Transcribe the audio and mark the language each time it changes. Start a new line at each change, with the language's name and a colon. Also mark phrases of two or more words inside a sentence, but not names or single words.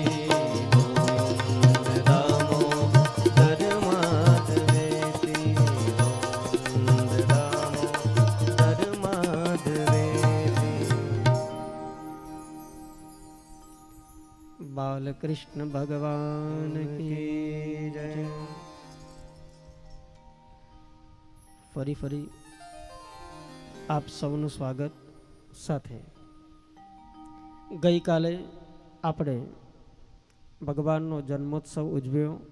Sanskrit: गोविन्द दामोदर माधवेति। गोविन्द दामोदर माधवेति।
Hindi: बालकृष्ण भगवान की जय।
Gujarati: ફરી આપ સૌનું સ્વાગત સાથે ગઈકાલે આપણે ભગવાનનો જન્મોત્સવ ઉજવ્યો.